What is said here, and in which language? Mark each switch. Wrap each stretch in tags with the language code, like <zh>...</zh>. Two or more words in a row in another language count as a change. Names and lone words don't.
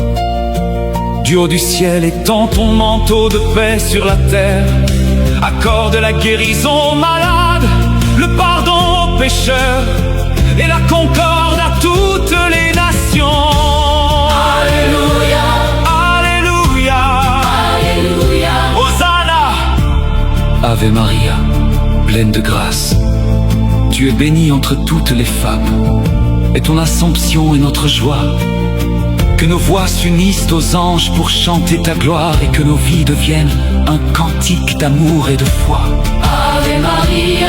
<fr>Du haut du ciel étends ton manteau de paix sur la terre, accorde la guérison aux malades, le pardon aux pécheurs et la concorde à toutes les nations. Alléluia, Alléluia, Alléluia. Hosanna.</fr> <la>Ave Maria,</la> <fr>pleine de grâce, tu es bénie entre toutes les femmes, et ton Assomption est notre joie. Que nos voix s'unissent aux anges pour chanter ta gloire, et que nos vies deviennent un cantique d'amour et de foi.</fr> <la>Ave Maria,</la>